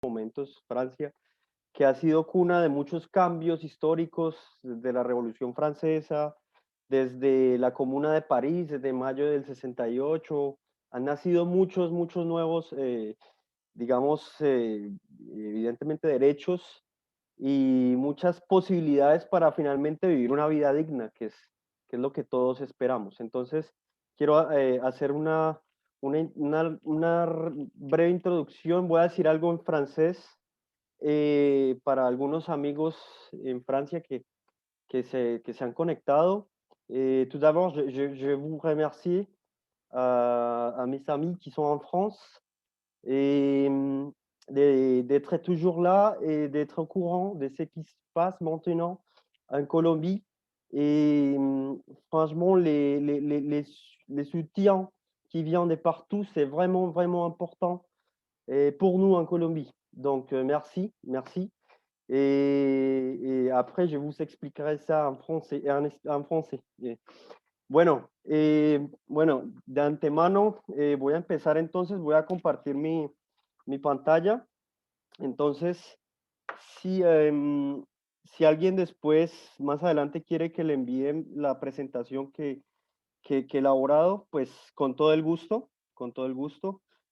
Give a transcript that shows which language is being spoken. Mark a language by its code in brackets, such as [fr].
[es] momentos, Francia, que ha sido cuna de muchos cambios históricos, desde la Revolución Francesa, desde la Comuna de París, desde mayo del 68, han nacido muchos nuevos, digamos, evidentemente derechos y muchas posibilidades para finalmente vivir una vida digna, que es lo que todos esperamos. Entonces, quiero hacer una breve introducción, voy a decir algo en francés para algunos amigos en Francia que se han conectado. [fr] Tout d'abord, je vous remercie à mes amis qui sont en France et d'être toujours là et d'être au courant de ce qui se passe maintenant en Colombie. Et franchement, les soutiens qui viennent de partout, c'est vraiment important pour nous en Colombie. Donc, merci. Et après, je vous expliquerai ça en français. En français. [es] Bueno, de antemano voy a empezar entonces, voy a compartir mi pantalla. Entonces, si, si alguien después, más adelante, quiere que le envíen la presentación que he elaborado, pues con todo el gusto, con todo el gusto.